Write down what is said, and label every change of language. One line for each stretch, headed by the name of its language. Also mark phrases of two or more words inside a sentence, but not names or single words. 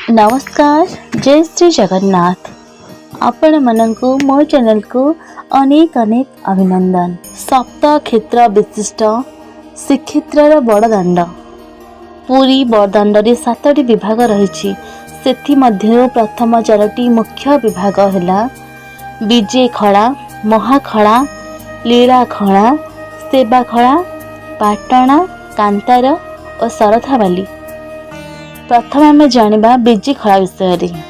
Odia: ନମସ୍କାର ଜୟ ଶ୍ରୀ ଜଗନ୍ନାଥ। ଆପଣ ମାନଙ୍କୁ ମୋ ଚ୍ୟାନେଲ କୁ ଅନେକ ଅନେକ ଅଭିନନ୍ଦନ। ସପ୍ତ କ୍ଷେତ୍ର ବିଶିଷ୍ଟ ଶ୍ରୀକ୍ଷେତ୍ର ବଡ଼ଦାଣ୍ଡ ପୁରୀ ବଡ଼ଦାଣ୍ଡ ରେ 7ଟି ବିଭାଗ ରହି। ସେଥି ମଧ୍ୟ ପ୍ରଥମ 4ଟି ମୁଖ୍ୟ ବିଭାଗ ହେଁ ବିଜେ ଖଡ଼ା, ମହାଖଡ଼ା, ଲୀଳାଖଡ଼ା, ସେବାଖଡ଼ା, ପାଟଣା, କାନ୍ତାର ଆଉର ସରଥାବାଲି। ପ୍ରଥମ ଆମେ ଜାଣିବା ବିଜେ ଖଡ଼ା ବିଷୟ।